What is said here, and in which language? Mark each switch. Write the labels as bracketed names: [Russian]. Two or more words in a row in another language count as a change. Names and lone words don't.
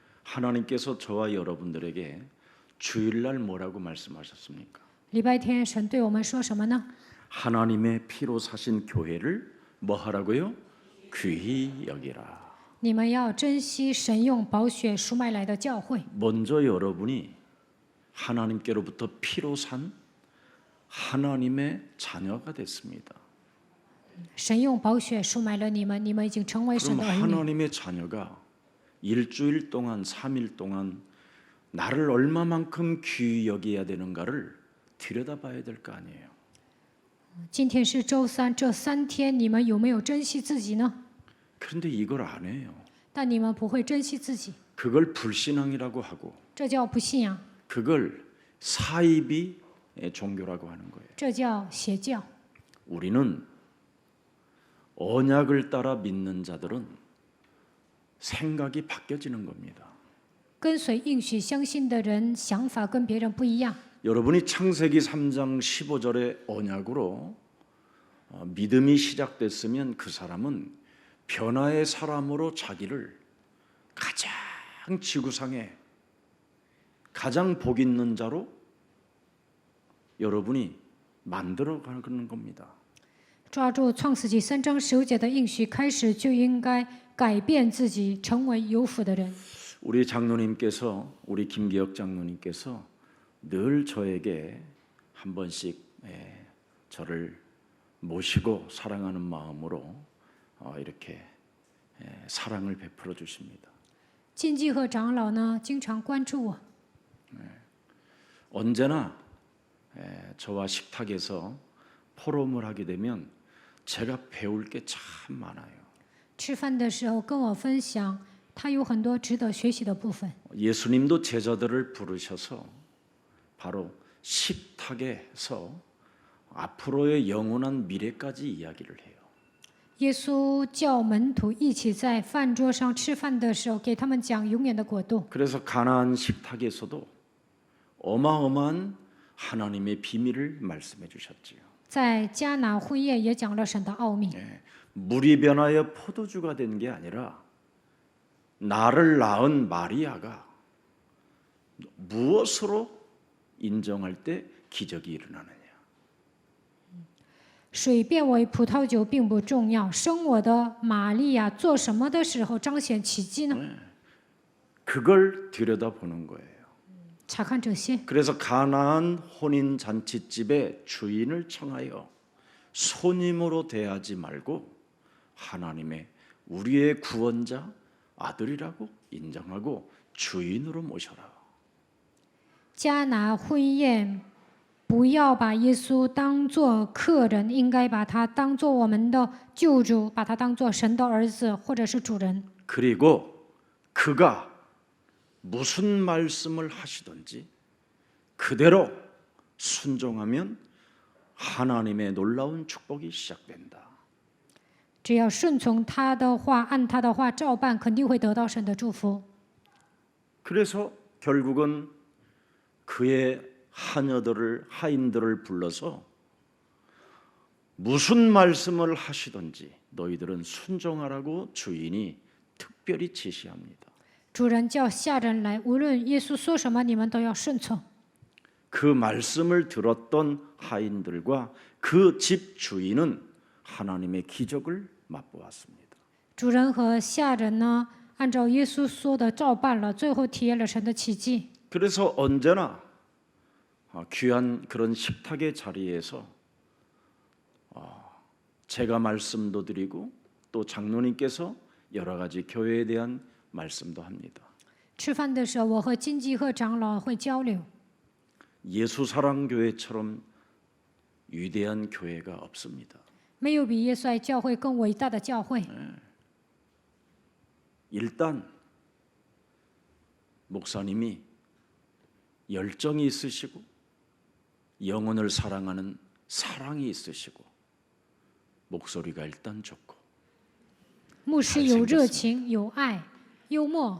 [Korean] 하나님께서 저와 여러분들에게 주일날 뭐라고 말씀하셨습니까? [Chinese] 礼拜天神对我们说什么呢？ [Korean] 하나님의 피로 사신 교회를 뭐 하라고요? 귀히 여기라. [Chinese] 你们要珍惜神用宝血赎买来的教会。 [Korean] 먼저 여러분이 하나님께로부터 피로 산 하나님의 자녀가 됐습니다. [Chinese] 神用宝血赎买了你们，你们已经成为神 [Korean] 그럼 [Chinese] 的儿女。 [Korean] 하나님의 자녀가 일주일 동안 3일 동안 나를 얼마만큼 귀히 여겨야 되는가를 들여다봐야 될 거 아니에요. [Chinese] 今天是周三，这3天你们有没有珍惜自己呢？ [Korean] 그런데 이걸 안 해요. [Chinese] 但你们不会珍惜自己， [Korean] 그걸 불신앙이라고 하고 [Chinese] 这叫不信仰， [Korean] 그걸 사이비 종교라고 하는 거예요. [Chinese] 这叫邪教。 [Korean] 우리는 언약을 따라 믿는 자들은 생각이 바뀌어지는 겁니다. [Chinese] 跟随应许相信的人，想法跟别人不一样。 [Korean] 여러분이 창세기 3장 15절의 언약으로 믿음이 시작됐으면 그 사람은 변화의 사람으로 자기를 가장 지구상에 가장 복 있는 자로 여러분이 만들어가는 겁니다. [Chinese] 抓住创世纪3章15节的应许，开始就应该改变自己，成为有福的人。 [Korean] 우리 장로님께서 우리 김기혁 장로님께서 늘 저에게 한 번씩 저를 모시고 사랑하는 마음으로 이렇게 사랑을 베풀어 주십니다. [Chinese] 金继和长老呢，经常关注我。 [Korean] 언제나 저와 식탁에서 포럼을 하게 되면 제가 배울 게 참 많아요. [Chinese] 吃饭的时候跟我分享，他有很多值得学习的部分。 [Korean] 예수님도 제자들을 부르셔서 바로 식탁에서 앞으로의 영원한 미래까지 이야기를 해요. [Chinese] 耶稣叫门徒一起在饭桌上吃饭的时候，给他们讲永远的国度。 [Korean] 그래서 가나안 식탁에서도 어마어마한 하나님의 비밀을 말씀해 주셨지요. [Chinese] 在迦拿婚宴也讲了神的奥秘。 [Korean] 물이 변하여 포도주가 된 게 아니라 나를 낳은 마리아가 무엇으로 인정할 때 기적이 일어나느냐. [Chinese] 水变为葡萄酒并不重要，生我的玛利亚做什么的时候彰显奇迹呢？ [Korean] 그걸 들여다보는 거예요. [Chinese] 查看这些。 [Korean] 그래서 가나안 혼인 잔치집의 주인을 청하여 손님으로 대하지 말고 하나님의 우리의 구원자 아들이라고 인정하고 주인으로 모셔라. [Chinese] 迦拿婚宴，不要把耶稣当作客人，应该把他当作我们的救主，把他当作神的儿子或者是主人。 [Korean] 그리고 그가 무슨 말씀을 하시든지 그대로 순종하면 하나님의 놀라운 축복이 시작된다. [Chinese] 只要顺从他的话，按他的话照办，肯定会得到神的祝福。 [Korean] 그래서 결국은 그의 하인들을 불러서 무슨 말씀을 하시든지 너희들은 순종하라고 주인이 특별히 지시합니다. [Chinese] 主人叫下人来，无论耶稣说什么，你们都要顺从。 [Korean] 그 말씀을 들었던 하인들과 그 집 주인은 하나님의 기적을 맛보았습니다. [Chinese] 主人和下人呢，按照耶稣说的照办了，最后体验了神的奇迹。 [Korean] 그래서 언제나 귀한 그런 식탁의 자리에서 제가 말씀도 드리고 또 장로님께서 여러 가지 교회에 대한 말씀도 합니다. [Chinese] 吃饭的时候，我和金继和长老会交流。 [Korean] 예수사랑교회처럼 위대한 교회가 없습니다. [Chinese] 没有比耶稣爱教会更伟大的教会。 [Korean] 일단 목사님이 열정이 있으시고 영혼을 사랑하는 사랑이 있으시고 목소리가 일단 좋고 [Chinese] 牧师有热情、有爱、幽默，